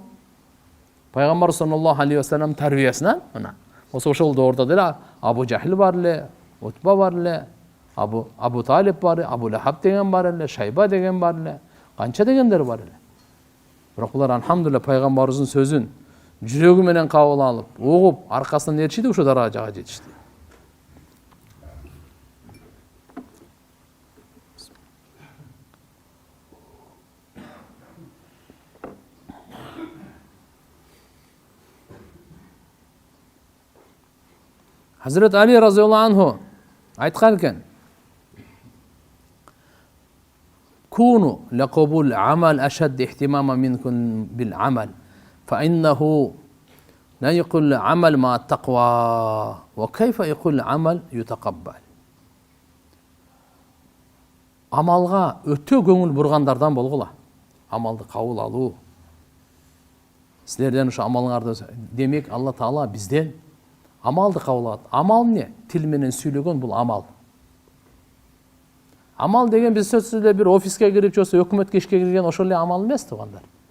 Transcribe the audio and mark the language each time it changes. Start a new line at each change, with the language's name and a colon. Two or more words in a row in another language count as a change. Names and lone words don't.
Kyrgyz: Пайгамбар
Arabic: صلى الله عليه وسلم
Kyrgyz: тарбиясынан мына ошол доордо деле Абу Жахил бар эле, Утба бар эле, Абу Талиб бар, Абу Лахаб деген бар эле, Шайба деген бар эле, канча дегендер бар эле. Бирок булар алхамдулилlah пайгамбарыбыздын сөзүн жүрөгү менен кабыл алып, угуп, аркасынан ээрчиди, ушул даражага жетишти.
Uzbek: Hazret Ali
Arabic: رضي الله عنه
Uzbek: aytkan ekan:
Arabic: "كونوا لقبول عمل أشد اهتماما منكم بالعمل فإنه لا يقل عمل مع تقوى وكيف يقل عمل يتقبل."
Kyrgyz: Амалга өтө көңүл бургандардан болгула. Амалды кабыл алуу. Силерден ушу амалыңарды, демек Алла Таала бизден амалды кабыл алат. Амал эмне? Тил менен сүйлөгөн бул амал. Амал деген биз сөзсүз эле бир офиске кирип жосо өкмөткө ишке кирген ошол эле амал эмес тугандар.